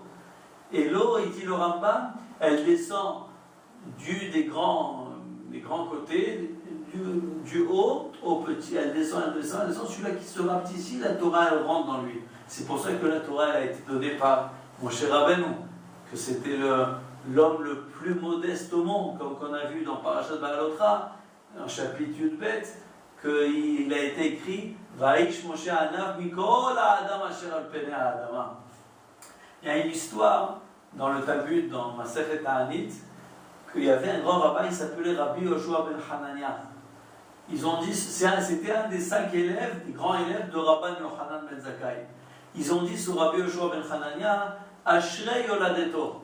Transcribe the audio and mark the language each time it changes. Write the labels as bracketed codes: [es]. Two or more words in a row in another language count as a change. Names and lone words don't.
[fr] Et l'eau, il dit le Rambam, elle descend des grands côtés, du haut au petit, elle descend, celui-là qui se rapte ici, la Torah elle rentre dans lui. C'est pour ça que la Torah elle a été donnée par Moshe Rabbeinu, que c'était l'homme le plus modeste au monde, comme qu'on a vu dans Parashat Ba'alotra, en chapitre Yudbet, qu'il a été écrit [he] והאיש משה ענו מכל האדם אשר על פני האדמה. [fr] Il y a une histoire dans le Talmud, dans Masechet Ta'anit, qu'il y avait un grand rabbin, il s'appelait Rabbi Yoshua ben Hanania. Ils ont dit, c'était un des 5 élèves, des grands élèves de Rabban Yochanan ben Zakkai. Ils ont dit sur Rabbi Yoshua ben Hanania, [he] אשרי יולדתו.